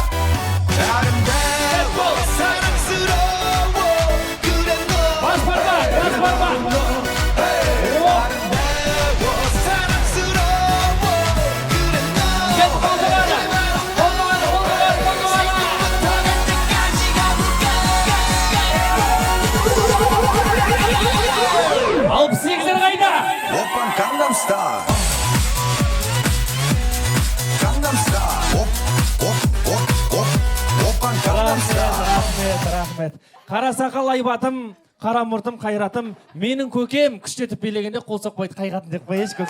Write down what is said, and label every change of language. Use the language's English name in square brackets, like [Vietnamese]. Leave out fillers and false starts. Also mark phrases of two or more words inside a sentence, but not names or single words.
[Korean] 아름다워 사랑스러워 그래 너 아름다워 사랑스러워 그래 너 지금부터 갈 때까지 가볼까 [Kazakh] Алып сегіздер қайда? [Korean] 오빤 Gangnam Style Gangnam Style 오빤 Gangnam Style [Kazakh] Рахмет. Қара сақал айбатым, қара мұртым қайратым, менің көкем күштетіп билегенде қол соқпайды қайғатын деп қояйыншы көкем.